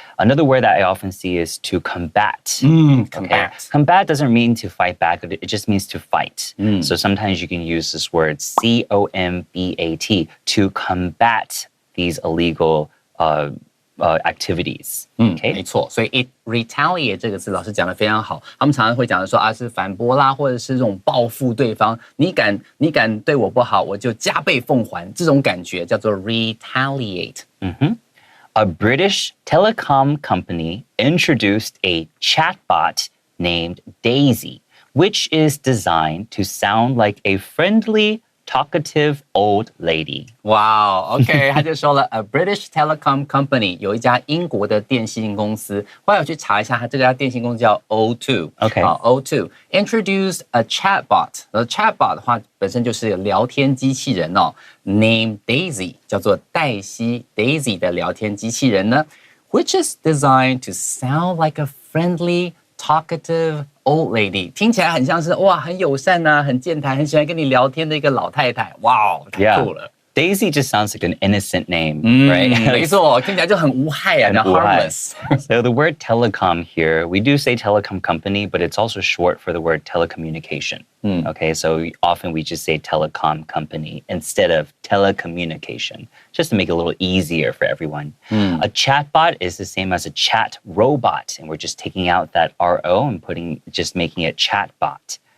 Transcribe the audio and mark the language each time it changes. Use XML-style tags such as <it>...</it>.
<en>Another word that I often see is to combat. Combat. Combat doesn't mean to fight back. It just means to fight. So sometimes you can use this word combat to combat these illegal activities. Okay?</en> <zh>没错，所以 retaliate 这个字老师讲得非常好。他们常常会讲的说是反驳啦，或者是这种报复对方。你敢对我不好，我就加倍奉还。这种感觉叫做 retaliate。</zh> <en>A British telecom company introduced a chatbot named Daisy, which is designed to sound like a friendly, talkative old lady.</en> <zh>哇、wow, ，OK， 他就说了 ，</zh> <en>A British telecom company</en> <zh>有一家英国的电信公司，后来我去查一下，它这家电信公司叫 O2，OK，</zh> <en>O2 introduced a chatbot，</en> <zh>chatbot 的话本身就是聊天机器人哦 ，</zh> <en>named Daisy</en> <zh>叫做黛西 Daisy 的聊天机器人呢 ，</zh> <en>which is designed to sound like a friendly talkative old lady，</en> <zh>听起来很像是哇，很友善啊，很健谈，很喜欢跟你聊天的一个老太太。哇哦，太酷了。</zh> <en>Daisy just sounds like an innocent name, right?</en> <zh>没错，听起来就很无害啊，很 harmless.</zh> <en>So the word telecom here, we do say telecom company, but it's also short for the word telecommunication. Okay, so often we just say telecom company instead of telecommunication, just to make it a little easier for everyone. A chatbot is the same as a chat robot, and we're just taking out that RO and just making it chatbot.</en>